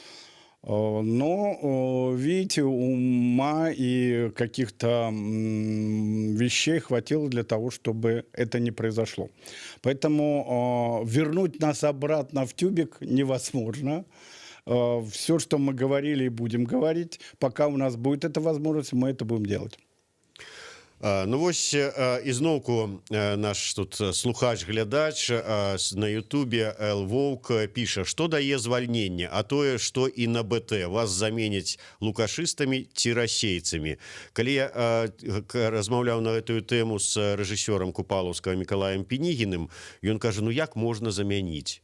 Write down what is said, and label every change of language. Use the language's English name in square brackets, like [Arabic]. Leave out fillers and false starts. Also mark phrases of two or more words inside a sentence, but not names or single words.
[Russian] Но, видите, ума и каких-то вещей хватило для того, чтобы это не произошло. Поэтому вернуть нас обратно в тюбик невозможно. Все, что мы говорили и будем говорить, пока у нас будет эта возможность, мы это будем делать. [Belarusian] Ну вось ізноўку наш тут слухач-глядач на Ютубе Элвоўк піша, што дае звальненне, а тое, што і на БТ вас заменяць лукашыстамі ці расейцамі. Калі я размаўляў на гэтую тэму з рэжысёрам Купалаўскага Мікалаем Пінігіным, ён кажа, ну як можна замяніць?